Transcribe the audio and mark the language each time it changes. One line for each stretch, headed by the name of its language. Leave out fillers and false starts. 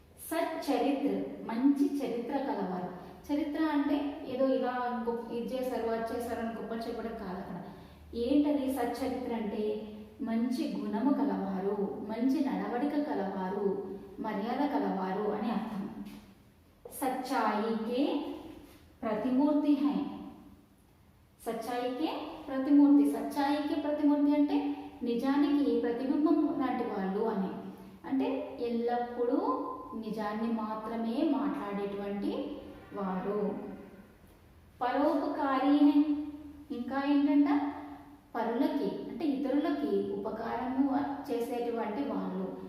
Telugu: సచ్చరిత్ర మంచి చరిత్ర కలవారు. చరిత్ర అంటే ఏదో ఇలా ఇది చేశారు అది చేశారు అని గొప్ప చెప్పడం కాదు అక్కడ. ఏంటది సచ్చరిత్ర అంటే? మంచి గుణము కలవారు, మంచి నడవడిక కలవారు, మర్యాద కలవారు అని అర్థం.
Hindi: సచ్చాయికే प्रतिमूर्ति हैं. సచ్చాయి కే ప్రతిమూర్తి.
Telugu: సచ్చాయికి ప్రతిమూర్తి అంటే నిజానికి ప్రతిబింబం లాంటి వాళ్ళు అని. అంటే ఎల్లప్పుడూ నిజాన్ని మాత్రమే మాట్లాడేటువంటి వారు.
Hindi: పరోపకారి హై.
Telugu: ఇంకా ఏంటంట? పరులకి అంటే ఇతరులకి ఉపకారము చేసేటువంటి వాళ్ళు.